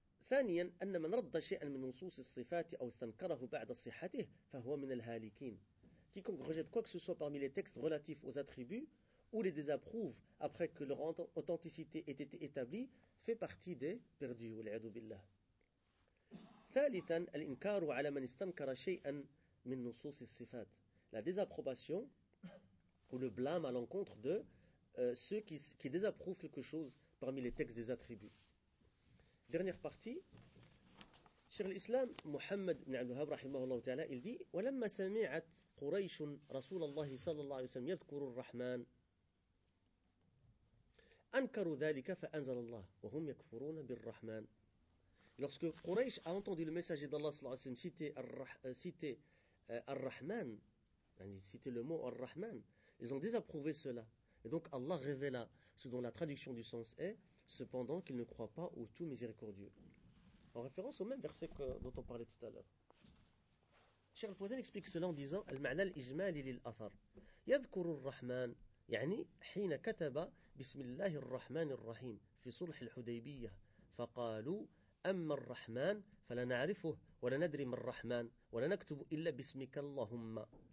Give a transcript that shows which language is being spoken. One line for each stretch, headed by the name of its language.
Arabic: ثانيا ان من رد شيئا من نصوص الصفات او استنكره بعد صحته فهو من الهالكين.
French: Quiconque rejette quoi que ce soit parmi les textes relatifs aux attributs ou les désapprouve après que leur authenticité ait été établie fait partie des perdus.
Arabic: والعياذ بالله. ثالثا الانكار على من استنكر شيئا من نصوص الصفات.
French: La désapprobation ou le blâme à l'encontre de ceux qui désapprouvent quelque chose parmi les textes des attributs. Dernière partie, Cheikh l'Islam Muhammad ibn Abdelhab, rahimahullah ta'ala, il dit «
Arabic: وَلَمَّا سَمِعَتْ قُرَيْشٌ رَسُولَ اللَّهِ صَلَى اللَّهِ وَسَلَمْ يَذْكُرُ الرَّحْمَانِ أَنْكَرُوا ذَلِكَ فَأَنْزَلَ اللَّهِ وَهُمْ يَكْفُرُونَ بِالرَّحْمَانِ
French: » Lorsque Quraysh a entendu le message d'Allah صلى الله عليه وسلم citer Ar-Rahman, citer le mot Ar-Rahman, ils ont désapprouvé cela. Et donc Allah révéla ce dont la traduction du sens est cependant qu'il ne croit pas au tout miséricordieux. En référence au même verset dont on parlait tout à l'heure. Cheikh Al-Fawzan explique cela en disant
Arabic: المعنى الإجمالي للأثر يذكر الرحمن يعني حين كتب بسم الله الرحمن الرحيم في صلح الحديبية فقالوا أما الرحمن فلا نعرفه ولا ندري من الرحمن ولا نكتب إلا باسمك اللهم